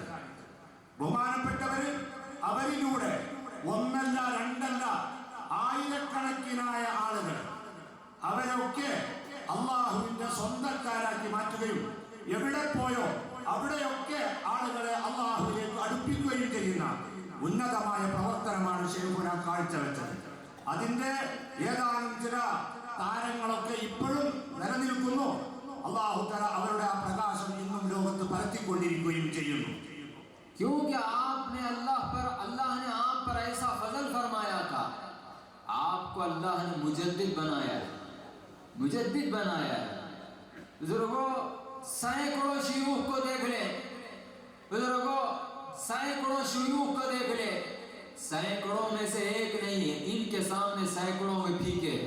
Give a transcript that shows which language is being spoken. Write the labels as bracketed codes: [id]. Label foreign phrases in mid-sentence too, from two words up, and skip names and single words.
[ml] ബഹുമാനപ്പെട്ടവര് അവരിലൂടെ ഒന്നല്ല രണ്ടല്ല ആയിരക്കണക്കിനായ ആളുകൾ അവരൊക്കെ അള്ളാഹുവിന്റെ സ്വന്തക്കാരാക്കി മാറ്റുകയും എവിടെ പോയോ അവിടെയൊക്കെ ആളുകളെ അള്ളാഹുവിലേക്ക് അടുപ്പിക്കുകയും ചെയ്യുന്ന ഉന്നതമായ പ്രവർത്തനമാണ് ശൈഖുന കാഴ്ചവെച്ചത്. അതിന്റെ ഏതാനും ചില താരങ്ങളൊക്കെ ഇപ്പോഴും നിലനിൽക്കുന്നു. [ar] الله تعالى [ml] അവരുടെ ആ പ്രകാശം ഇന്നും ലോകത്ത് പരത്തിക്കൊണ്ടിരിക്കുകയും ചെയ്യുന്നു. [ur] کیونکہ آپنے اللہ نے آپ پر ایسا فضل فرمایا تھا، آپکو اللہ نے مجدد بنایا ہے، مجدد بنایا ہے. بزرگوں، سیکڑوں شیوخ کو دیکھ لے، بزرگوں سیکڑوں شیوخ کو دیکھ لے، سیکڑوں میں سے ایک نہیں ہے، انکے سامنے سیکڑوں میں پھیکے ہیں.